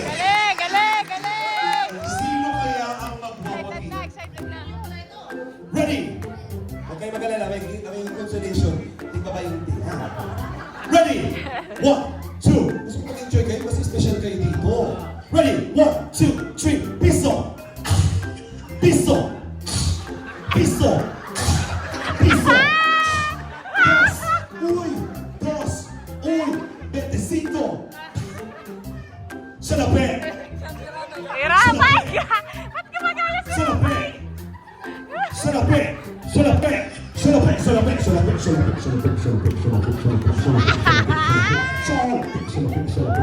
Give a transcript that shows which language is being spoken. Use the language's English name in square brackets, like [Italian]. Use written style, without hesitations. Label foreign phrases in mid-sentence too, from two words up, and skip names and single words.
[Filipino] Galing, galing, galing. Sino kaya ang Excited magwawagi? na, excited na. Ready? Huwag kayo mag-alala. May consolation. Hindi ba ba yung hindi? Ha? Ready? 1, 2. Gusto ko mag-enjoy kayo kasi special kayo dito. Ready? 1, 2, 3. Piso! Piso! Piso! Piso! Dos! Uy! Dos! Uy! 25! Salapi! Hirapan ka! Ba't ka magalit sa Salapi! Salapi! Salapi! Salapi! Salapi! Salapi! Salapi! Salapi! Salapi! Salapi! Salapi! Salapi! Salapi! Salapi!